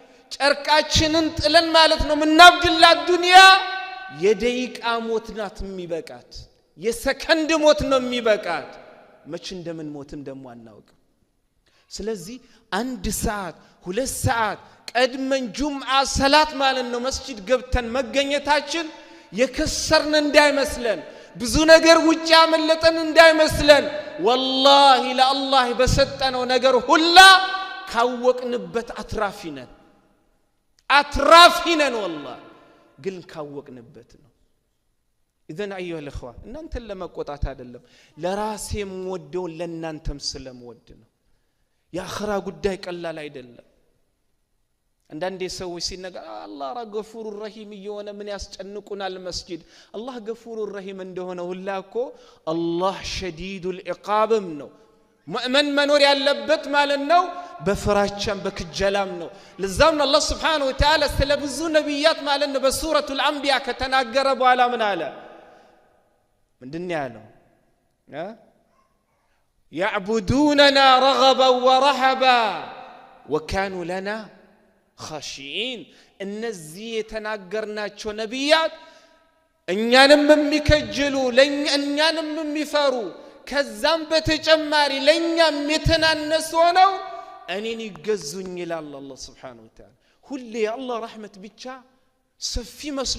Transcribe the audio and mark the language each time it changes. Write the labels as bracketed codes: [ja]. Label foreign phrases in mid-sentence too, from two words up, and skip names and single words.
[am] ጨርቃችንን ጥለን ማለት ነው ምናብድላት ዱንያ የደቂቃ ሞት ናት የሚበቃት የሰከንድ ሞት ነው የሚበቃት መች እንደምን ሞትም ደሞ አናውቅ ስለዚህ 1 ሰዓት 2 ሰዓት ቀድመን ጁምዓ ሰላት ማለት ነው መስጂድ ገብተን መገኘታችን የከሰርን እንዳይመስለን ብዙ ነገር ውጪ ያመለጠን እንዳይመስለን والله ለአላህ በሰጠነው ነገር ሁላ ካወቅንበት አትራፊነን والله ግን ካወቅንበት ነው [ar] اذا ايها الاخوه [am] እናንተን ለመቆጣት አይደለም ለራሴም ወደው ለናንተም ስለምወድ ነው የአኺራ ጉዳይ ቀላል አይደለም አንዳንዴ ሰዎች ሲነገር አላህ [ar] غفور رحيم [am] እየሆነ ምን ያስጨንቁናል መስጂድ አላህ [ar] غفور رحيم [am] እንደሆነ ሁላ እኮ አላህ [ar] شديد العقاب [am] ነው ሙእሚን መኖር ያለበት ማለት ነው በፍራቻም በክጀላም ነው ለዛም አላህ [ar] سبحانه وتعالى [am] ስለ ብዙ ነብያት ማለት ነው በሱረቱል አንቢያ ከተናገረ በኋላ ምን አለ ምንድነው ያለው [ar] يعبدوننا رغبا ورهبا وكانوا لنا خاشعين [am] እነዚህ የተናገርናቸው ነብያት እኛንም የሚከጀሉ ለእኛንም የሚፈሩ ከዛም በተጨማሪ ለኛም የተናነሱ ሆነው እኔን ይገዙኝ ይላል አላህ [ar] سبحانه وتعالى [am] ሁሌ የአላህ ረህመት ብቻ ሰፊ መስሎ